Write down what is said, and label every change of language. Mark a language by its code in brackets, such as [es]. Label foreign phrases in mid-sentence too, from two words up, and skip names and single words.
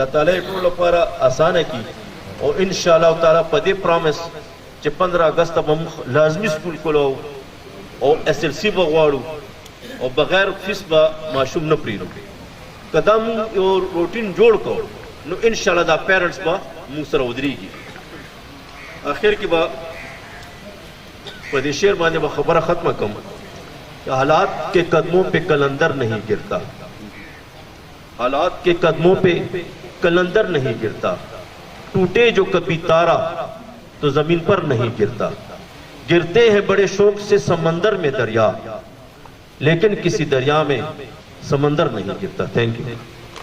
[ps] تعالی یې ټولو لپاره اسانه کړي او [ar] ان شاء الله تعالی [ps] په دې پرومس چې 15 اگست به موږ لازمي سکول کولو او اس ال سی به غواړو او بغیر فیس به ماشوم نه پرېږدو که دا موږ یو روټین جوړ کړو نو [ar] ان شاء [ps] الله دا پیرنټس به موږ سره ودرېږي اخر کې به په دې شعر باندې به خبره ختمه کوم [ur] کہ حالات کے قدموں پہ کلندر نہیں گرتا حالات کے قدموں پہ کلندر نہیں گرتا ٹوٹے جو کبھی تارا تو زمین پر نہیں گرتا گرتے ہیں بڑے شوق سے سمندر میں دریا لیکن کسی دریا میں سمندر نہیں گرتا [en] thank you